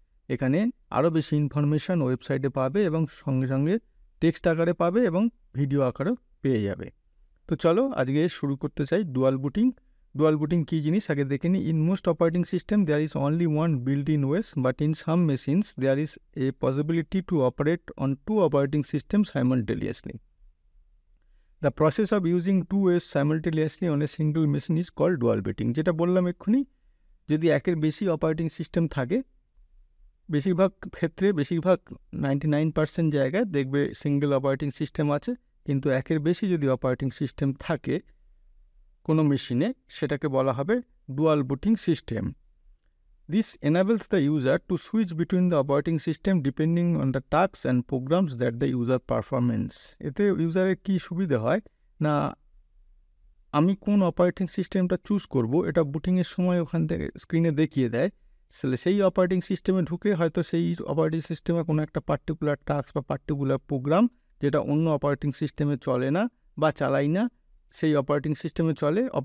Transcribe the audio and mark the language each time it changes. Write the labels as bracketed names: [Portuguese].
[Bangla] এখানে আরও বেশি ইনফরমেশান ওয়েবসাইটে পাবে, এবং সঙ্গে সঙ্গে টেক্সট আকারে পাবে এবং ভিডিও আকারেও পেয়ে যাবে। তো চলো আজকে শুরু করতে চাই ডুয়াল বুটিং। ডুয়াল বুটিং কী জিনিস আগে দেখে নিই। [English] In most operating system there is only one built in ways, but in some machines there is a possibility to operate on two operating system simultaneously. The process of using two OS simultaneously on a single machine is called dual booting। [Bangla] যেটা বললাম এক্ষুনি, যদি একের বেশি operating system থাকে, বেশিরভাগ ক্ষেত্রে 99% জায়গায় দেখবে সিঙ্গেল অপারেটিং সিস্টেম আছে, কিন্তু একের বেশি যদি অপারেটিং সিস্টেম থাকে কোনো মেশিনে, সেটাকে বলা হবে dual booting system. [English] This enables the user to switch between the operating system depending on the tasks and programs that the user performs। [Bangla] এতে ইউজারের কী সুবিধা হয় না, আমি কোন অপারেটিং সিস্টেমটা চুজ করব, এটা বুটিংয়ের সময় ওখান থেকে স্ক্রিনে দেখিয়ে দেয়। সেই অপারেটিং সিস্টেমে ঢুকে হয়তো সেই অপারেটিং সিস্টেমে কোনো একটা পার্টিকুলার টাস্ক বা পার্টিকুলার প্রোগ্রাম, যেটা অন্য অপারেটিং সিস্টেমে চলে না বা চালাই না, সেই অপারেটিং সিস্টেমে চলে।